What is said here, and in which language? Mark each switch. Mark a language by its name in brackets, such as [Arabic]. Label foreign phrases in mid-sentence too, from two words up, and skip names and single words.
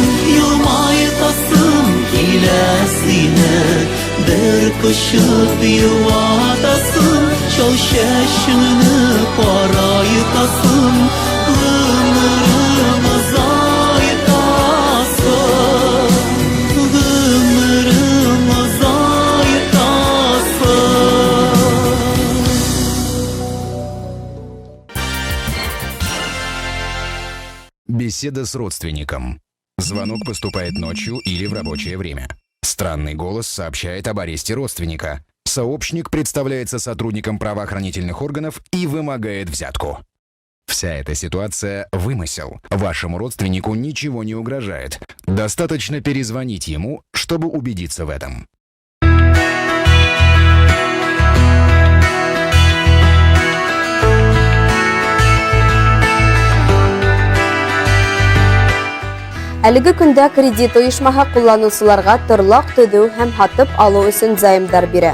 [Tatar] Елмайтасым килә сине, бер кочып юатасым, шул чәчеңне карайтасым, гомерне озайтасым, гомерне озайтасым. 1 Ушыланы [Russian] Беседа с родственником. Звонок поступает ночью или в рабочее время. Странный голос сообщает об аресте родственника. Сообщник представляется сотрудником правоохранительных органов и вымогает взятку. Вся эта ситуация – вымысел. Вашему родственнику ничего не угрожает. Достаточно перезвонить ему, чтобы убедиться в этом. [Bashkir] Әлеге көндә кредит оешмаһы кулланучыларга торлак төҙөү һәм һатып алыу өсөн займдар бирә.